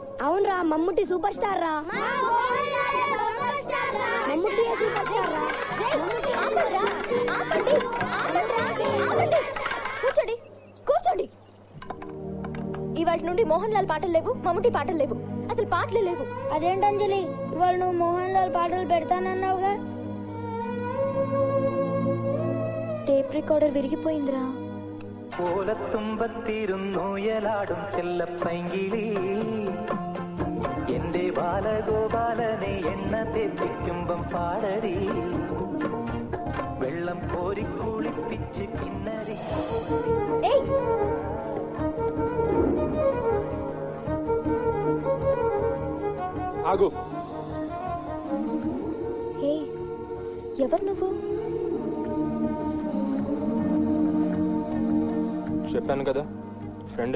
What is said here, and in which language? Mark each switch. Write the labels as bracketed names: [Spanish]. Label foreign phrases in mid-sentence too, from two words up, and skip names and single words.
[Telugu] అవునరా, మమ్ముట్టి [English] super star [Telugu] రా. మమ్ముట్టి [English] super star [Telugu] రా. కూర్చోండి, కూర్చోండి. ఇవాటి నుండి మోహన్ లాల్ పాటలు లేవు, మమ్ముట్టి పాటలు లేవు, అసలు పాటలే లేవు. అదేంటంజలి, ఇవాళ నువ్వు మోహన్ లాల్ పాటలు పెడతానన్నావుగా. [English] tape recorder [Telugu] విరిగిపోయిందిరా. [Malayalam] ഓലത്തുമ്പത്തിരുന്നു യലാടും ചെല്ലപ്പൈങ്കിളി എന്റെ ബാലഗോപാലനെ എണ്ണ തെപ്പിക്കുമ്പം പാടടി വെള്ളം കോരി കുളിപ്പിച്ച് കിന്നരി. [Telugu] ఆగు. హే, ఎవరు నువ్వు? చెప్పాను కదా, ఫ్రెండ్ని.